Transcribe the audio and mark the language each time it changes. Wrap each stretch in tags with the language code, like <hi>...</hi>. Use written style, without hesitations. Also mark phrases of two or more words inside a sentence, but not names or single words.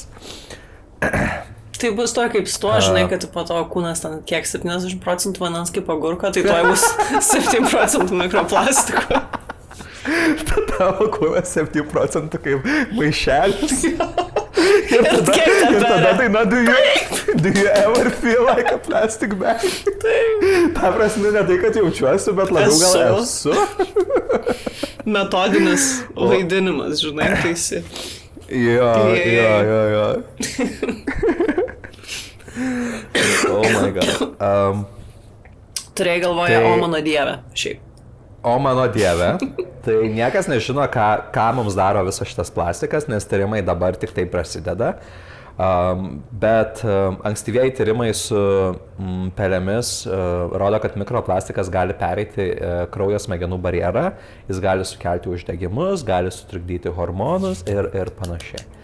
<lt>Tai bus to kaip su tuo, žinai, kad po to kūnas ten kiek 70% vandens kaip agurko, tai to bus 7% mikroplastiko. Tavo kūnas 7% kaip maišelis. Ir tada daina,</lt> <en>do you ever feel like a plastic bag?</en> <lt>Ta prasme, ne tai, kad jaučiuosi, bet labiau gal esu. Metodinis vaidinimas, žinai, taisi. Jo.</lt> <en>Oh my god.</en> <lt>Turėjai galvoje, o mano dieve, šiaip. O mano dieve. Tai niekas nežino, ką mums daro visas šitas plastikas, nes tyrimai dabar tik tai prasideda. Bet ankstyvieji tyrimai su pelėmis rodo, kad mikroplastikas gali pereiti kraujo smegenų barjerą, jis gali sukelti uždegimus, gali sutrikdyti hormonus ir panašiai.</lt>